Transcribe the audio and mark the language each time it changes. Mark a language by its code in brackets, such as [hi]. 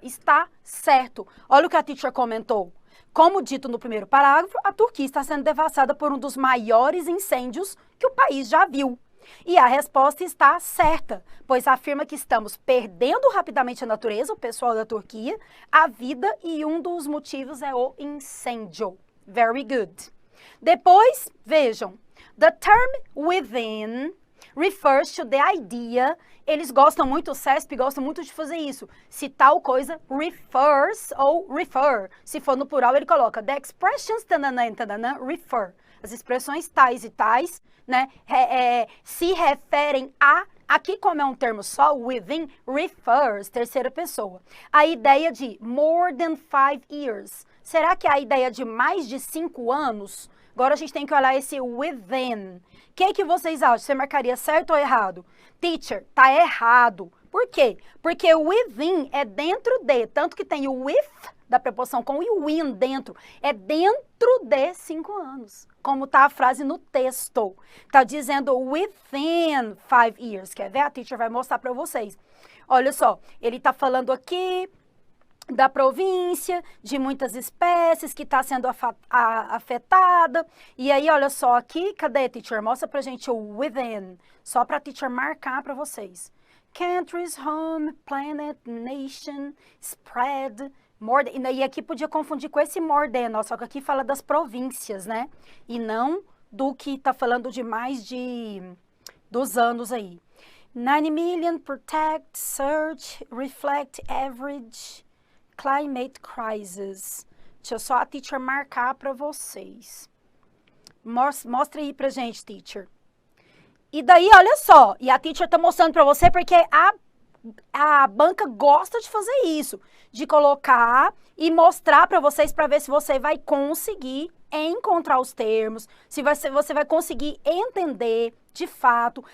[pt] Está certo. Olha o que a teacher comentou. Como dito no primeiro parágrafo, a Turquia está sendo devastada por um dos maiores incêndios que o país já viu. E a resposta está certa, pois afirma que estamos perdendo rapidamente a natureza, o pessoal da Turquia, a vida, e um dos motivos é o incêndio. [en] Very good. [pt] Depois, vejam, [en] the term within refers to the idea. [pt] Eles gostam muito, o CESP gosta muito de fazer isso. Se tal coisa refers ou refer. Se for no plural, ele coloca the expressions tanana, tanana, refer. As expressões tais e tais, né, se referem a. Aqui, como é um termo só, within refers, terceira pessoa. A ideia de [en] more than 5 years. [pt] Será que é a ideia de mais de 5 anos? Agora a gente tem que olhar esse within. O que vocês acham? Você marcaria certo ou errado? Teacher, tá errado. Por quê? Porque o within é dentro de, tanto que tem o with, da preposição com o in dentro, é dentro de 5 anos. Como tá a frase no texto. Tá dizendo [en] within 5 years. [pt] Quer ver? A teacher vai mostrar para vocês. Olha só, ele tá falando aqui da província, de muitas espécies que está sendo afetada. E aí, olha só aqui, cadê, teacher? Mostra pra gente o within, só pra teacher marcar pra vocês. [en] Countries, home, planet, nation, spread, more than. [pt] E aqui podia confundir com esse more than, só que aqui fala das províncias, né? E não do que tá falando de mais dos anos aí. [en] 90 million, protect, search, reflect, average, climate crisis. [pt] Deixa eu só a teacher marcar para vocês. Mostra aí pra gente, teacher. E daí, olha só, e a teacher tá mostrando para você porque a banca gosta de fazer isso, de colocar e mostrar para vocês para ver se você vai conseguir encontrar os termos, se você vai conseguir entender de fato.